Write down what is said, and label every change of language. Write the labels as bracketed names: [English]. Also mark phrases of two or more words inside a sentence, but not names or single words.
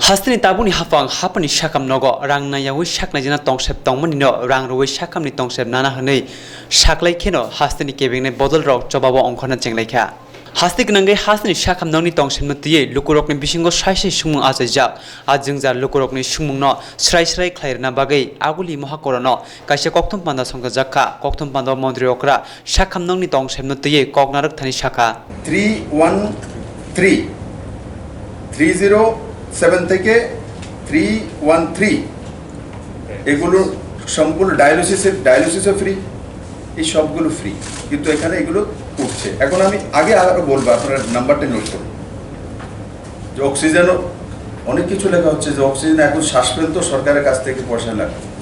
[Kok Borok] Hastani tabuni hafang hapani shakam nogo rang na yawi shakna jina tongsep tongmani no rang rowi shakam ni tongsep nana hanei shaklai kheno hastani kebing ne bodol rok jobabo ongkhona chenglai kha Hastik nangai hasni shakam nongni tongsep no tiye lukurok ni bisingo saisai sumung ajajak ajungjar lukurok ni sumung no srai srai khlairna bagai aguli mohakorono kaisa kokthom panda songka jakka kokthom panda mondri okra shakam nongni tongsep no tiye koknarak thani shaka [Bangla] 313 307 থেকে 313 এগুলো সম্পূর্ণ ডায়ালিসিসও ফ্রি এই সবগুলো ফ্রি কিন্তু এখানে এগুলো উঠছে এখন আমি আগে আরো বলবো আপনারা নাম্বারটা নোট করুন যে অক্সিজেনও অনেক কিছু লেখা হচ্ছে যে অক্সিজেন এখন শ্বাস ফেলতে সরকারের কাছ থেকে পয়সা লাগে